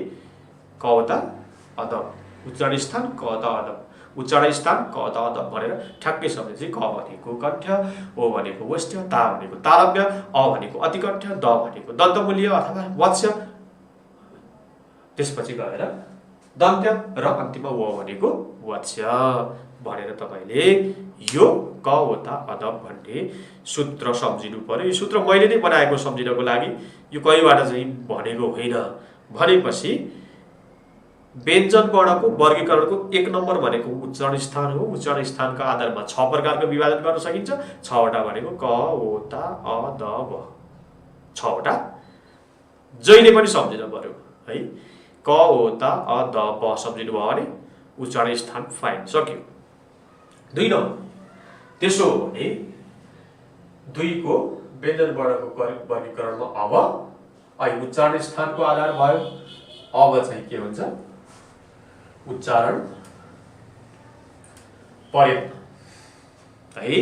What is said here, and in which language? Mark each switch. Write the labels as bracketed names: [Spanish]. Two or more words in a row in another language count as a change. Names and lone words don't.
[Nepali] कवता अदब, उच्चारण स्थान कवता अदब, उच्चारण स्थान कवता अदब भनेर ठ्याक्कै सम्झेपछि क भनेको कण्ठ्य, ओ भनेको वष्ट्य, ता भनेको तालव्य, अ भनेको अतिकण्ठ्य, द भनेको दन्तमूल्य अथवा वत्स्य, त्यसपछि गएर दन्त्य र अन्तिममा व भनेको वत्स्य भनेर तपाईँले यो कवता अदब भन्ने सूत्र सम्झिनु पर्यो। यो सूत्र मैले नै बनाएको सम्झिनको लागि, यो कहीँबाट चाहिँ भनेको होइन। भनेपछि व्यञ्जन वर्णको वर्गीकरणको 1 नम्बर भनेको उच्चारण स्थान हो। उच्चारण स्थानका आधारमा 6 प्रकारको विभाजन गर्न सकिन्छ। 6 वटा भनेको क, ओ, ता, अ, द, ब, 6 वटा जहिले पनि सम्झिनु पर्यो है। क, ओ, ता, अ, द, ब सम्झिनु भयो भने उच्चारण स्थान फाइन, सक्यो। 2 नम्बर, त्यसो हो भने 2 को व्यञ्जन वर्णको वर्गीकरणमा अब अहिले उच्चारण स्थानको आधार भयो। अब चाहिँ के हुन्छ, उच्चारण प्रयत्न है।